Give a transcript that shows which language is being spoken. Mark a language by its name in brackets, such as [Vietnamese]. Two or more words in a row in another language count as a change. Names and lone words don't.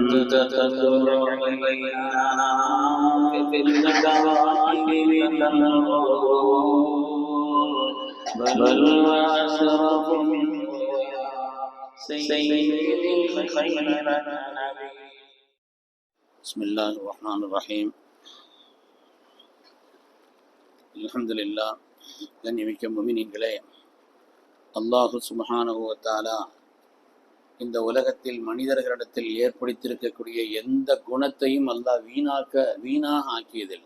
[Arabic] تتطلع إلينا فتنة واحد بل وأشرف من سيد الخير النبي. بسم الله الرحمن الرحيم. அல்ஹம்துலில்லாஹ். [Tamil] கண்ணியமிக்க முஃமினீன்களே, [Arabic] الله سبحانه وتعالى [Tamil] இந்த உலகத்தில் மனிதர்களிடத்தில் ஏற்படுத்தியிருக்கக்கூடிய எந்த குணத்தையும் அல்லாஹ் வீணாக ஆக்கியதில்லை.